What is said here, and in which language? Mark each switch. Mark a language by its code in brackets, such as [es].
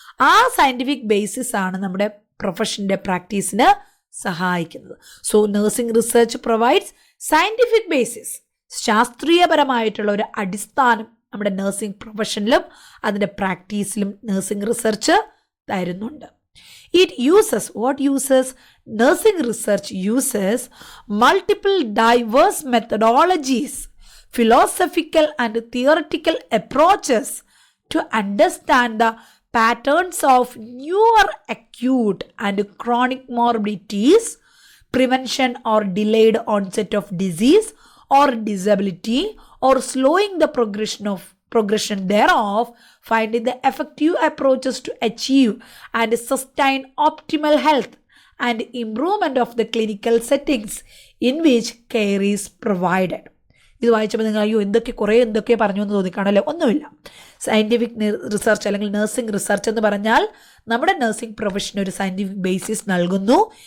[ml] ആ scientific basis ആണ് നമ്മുടെ പ്രൊഫഷൻ്റെ പ്രാക്ടീസിന് സഹായിക്കുന്നത്. [en] so nursing research provides scientific basis, [ml] ശാസ്ത്രീയപരമായിട്ടുള്ള ഒരു അടിസ്ഥാനം നമ്മുടെ നഴ്സിംഗ് പ്രൊഫഷനിലും അതിൻ്റെ പ്രാക്ടീസിലും നഴ്സിംഗ് റിസർച്ച് തരുന്നുണ്ട്. [en] It uses, what uses? Nursing research uses multiple diverse methodologies, philosophical and theoretical approaches to understand the patterns of newer acute and chronic morbidities, prevention or delayed onset of disease or disability, or slowing the progression thereof, finding the effective approaches to achieve and sustain optimal health and improvement of the clinical settings in which care is provided. [ml] ഇത് വായിച്ചപ്പോൾ നിങ്ങൾ അയ്യോ എന്തൊക്കെ പറഞ്ഞു എന്ന് തോന്നിക്കാണല്ലേ? ഒന്നുമില്ല. Scientific research അല്ലെങ്കിൽ nursing research എന്ന് പറഞ്ഞാൽ നമ്മുടെ നഴ്സിംഗ് പ്രൊഫഷന് ഒരു സയൻറ്റിഫിക് ബേസിസ് നൽകുന്നു.